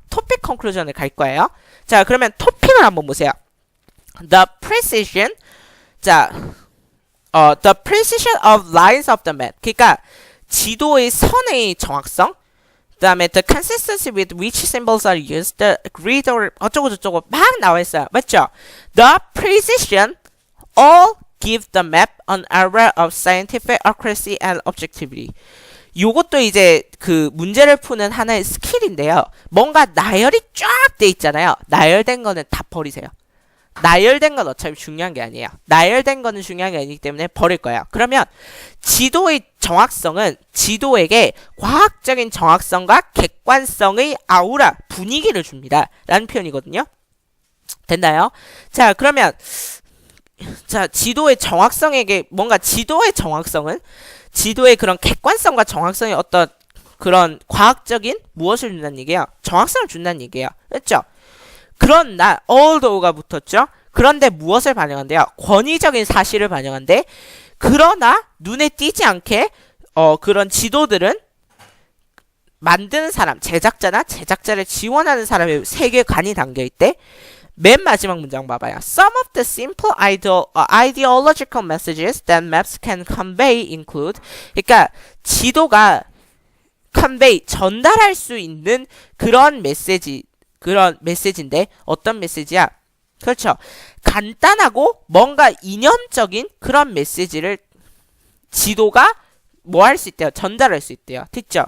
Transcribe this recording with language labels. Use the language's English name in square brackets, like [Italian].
[Korean] 토픽 컨클루전을 갈 거예요. 자, 그러면 토픽을 한번 보세요. [English] The precision. 자, the precision of lines of the map. [Korean] 그러니까 지도의 선의 정확성. 그 다음에 [English] the consistency with which symbols are used. The grid or [Korean] 어쩌고저쩌고 막 나와 있어요. 맞죠? [English] The precision all give the map an aura of scientific accuracy and objectivity. [Korean] 요것도 이제 그 문제를 푸는 하나의 스킬인데요. 뭔가 나열이 쫙 돼 있잖아요. 나열된 거는 다 버리세요. 나열된 건 어차피 중요한 게 아니에요. 나열된 거는 중요한 게 아니기 때문에 버릴 거예요. 그러면 지도의 정확성은 지도에게 과학적인 정확성과 객관성의 아우라, 분위기를 줍니다. 라는 표현이거든요. 됐나요? 자, 그러면 자, 지도의 정확성에게 뭔가 지도의 정확성은 지도의 그런 객관성과 정확성의 어떤 그런 과학적인 무엇을 준다는 얘기예요? 정확성을 준다는 얘기예요. 그렇죠? 그러나 although가 붙었죠. 그런데 무엇을 반영한대요? 권위적인 사실을 반영한대. 그러나 눈에 띄지 않게 그런 지도들은 만드는 사람, 제작자나 제작자를 지원하는 사람의 세계관이 담겨있대. 맨 마지막 문장 봐봐요. [English] Some of the simple ideological messages that maps can convey include. [Korean] 그러니까 지도가 convey, 전달할 수 있는 그런 메시지인데 어떤 메시지야? 그렇죠. 간단하고 뭔가 이념적인 그런 메시지를 지도가 뭐 할 수 있대요? 전달할 수 있대요. 됐죠?